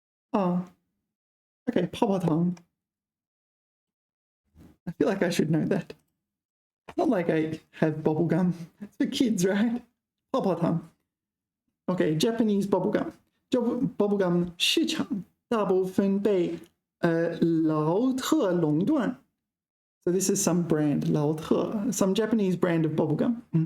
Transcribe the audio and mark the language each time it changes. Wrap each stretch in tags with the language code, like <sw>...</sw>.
<zh>啊 ，OK， 泡泡糖。</zh> <en>I feel like I should know that. Not like I have bubble gum. It's for kids, right? 泡泡糖。OK, Japanese bubble gum. Bubble gum</en> <zh>市场大部分被劳特垄断。</zh> <en>So this is some brand, 劳特, some Japanese brand of bubble gum.</en>